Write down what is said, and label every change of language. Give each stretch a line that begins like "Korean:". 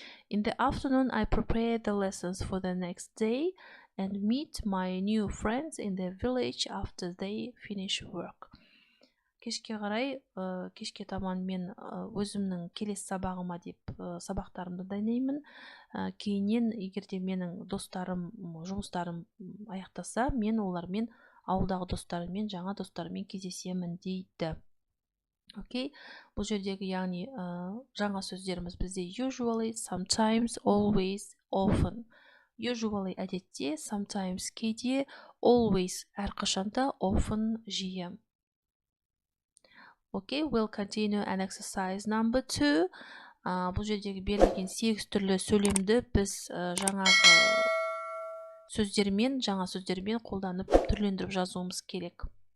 English: In the afternoon I prepare the lessons for the next day and meet my new friends in the village after they finish work.
Kazakh: Кешке таман мен өзімнің келесі сабағыма деп сабақтарымды дайындаймын. Кейіннен, егерде менің жұмыстарым аяқтаса, мен олармен ауылдағы достарыммен, жаңа достарыммен кездесемін дейді. Окей, бұл жердегі яғни жаңа сөздеріміз бізде usually, sometimes, always, often. Usually әдетте, sometimes кейде, always әрқашанда, often жиі.
English: Okay, we'll continue an exercise number 2.
Kazakh: Бұл жердегі берілген 8 түрлі сөйлемді біз жаңа сөздермен қолданып түрлендіріп жазуымыз керек.